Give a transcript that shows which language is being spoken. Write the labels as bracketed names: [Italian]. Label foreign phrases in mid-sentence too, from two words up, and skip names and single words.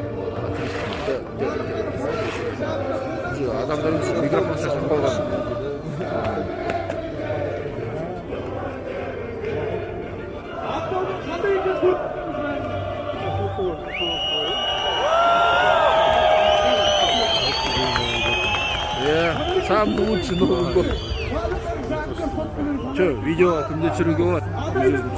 [Kazakh] Адамдар үшін микрофон шашып қалған. [Russian] Самый лучший Новый год. Че, [Kazakh] видео кімде түсіруге болады?